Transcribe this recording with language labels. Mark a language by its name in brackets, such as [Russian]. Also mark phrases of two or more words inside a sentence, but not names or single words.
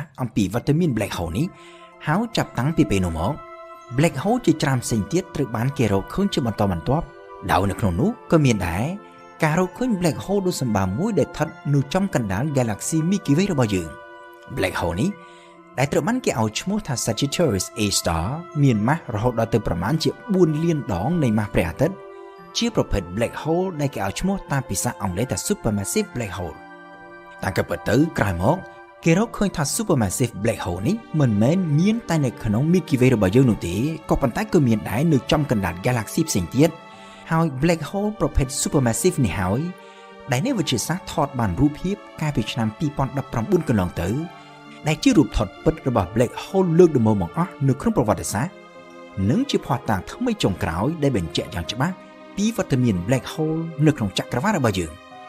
[Khmer] អំពីវត្តមាន [English] black hole [Khmer] នេះហើយចាប់តាំងពីពេលនោះមក [English] black hole [Khmer] ជាច្រើនផ្សេងទៀតត្រូវបានគេរកឃើញជាបន្តបន្ទាប់ដោយនៅក្នុងនោះក៏មានដែរការរកឃើញ [English] black hole [Khmer] ដ៏សម្បើមមួយដែលស្ថិត នៅចំកណ្ដាល Galaxy Milky Way របស់យើង [English] black hole [Khmer] នេះដែលត្រូវបានគេឲ្យឈ្មោះថា Sagittarius A star មានម៉ាស់រហូតដល់ទៅប្រមាណជា4លានដងនៃម៉ា ស់ព្រះអាទិត្យជាប្រភេទ [English] black hole [Khmer] ដែលគេឲ្យឈ្មោះតាមភាសាអង់គ្លេសថា [English] supermassive black hole [Khmer] តែក៏ពិតទៅក្រោយមកគេ រកឃើញថា [English] supermassive black hole [Khmer] នេះមិនមែនមានតែនៅក្នុង Milky Way របស់យើងនោះទេក៏ប៉ុន្តែក៏មានដែរនៅចំកណ្ដាល Galaxy ផ្សេងទៀតហើយ [English] black hole [Khmer] ប្រភេទ supermassive នេះហើយដែលអ្នកវិទ្យាសាស្ត្រថតបានរូបភាពកាលពីឆ្នាំ2019កន្លងទៅដែលជារូបថតពិតរបស់ [English] black hole [Khmer] លើកដំបូងបង្អស់នៅក្នុងប្រវត្តិសាស្ត្រនិងជាភស្តុតាងថ្មីចុងក្រោយដែលបញ្ជាក់យ៉ាងច្បាស់ពីវត្តមាន [English] black hole [Khmer] នៅក្នុងចក្រវាឡរបស់យើង